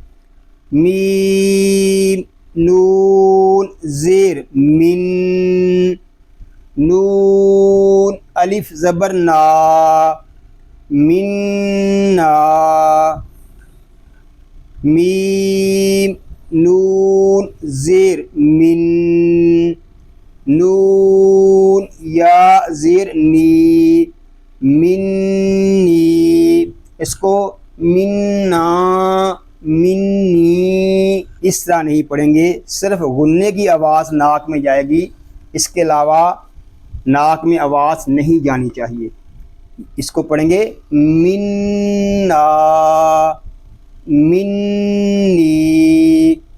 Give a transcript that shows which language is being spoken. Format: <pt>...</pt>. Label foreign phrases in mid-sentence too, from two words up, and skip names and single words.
<ur>میم نون زیر من، نون الف زبر نا، مننا، میم نون زیر من، نون یا زیر نی، منی، اس کو منا، منی اس طرح نہیں پڑھیں گے، صرف غننے کی آواز ناک میں جائے گی، اس کے علاوہ ناک میں آواز نہیں جانی چاہیے، اس کو پڑھیں گے منا، منی۔</ur>